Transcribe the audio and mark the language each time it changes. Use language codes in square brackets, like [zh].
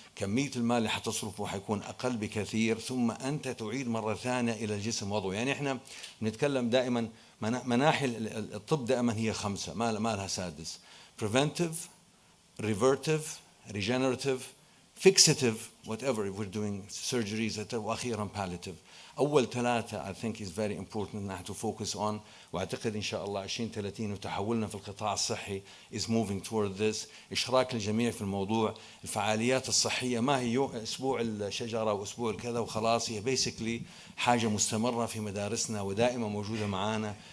[ar] كمية المال اللي حتصرفه حيكون أقل بكثير، ثم أنت تعيد مرة ثانية إلى الجسم وضعه. يعني إحنا بنتكلم دائما مناحي الطب دائما هي 5 ما لها سادس: [en] preventive, revertive, regenerative, fixative, whatever if we're doing surgeries, [ar] وأخيرا palliative. أول 3 [en] I think is very important [ar] نحن [en] to focus on. [ar] وأعتقد إن شاء الله 2030 وتحولنا في القطاع الصحي [en] is moving toward this. [ar] إشراك الجميع في الموضوع. الفعاليات الصحية ما هي أسبوع الشجرة وأسبوع الكذا وخلاص، هي basically حاجة مستمرة في مدارسنا ودائما موجودة معنا.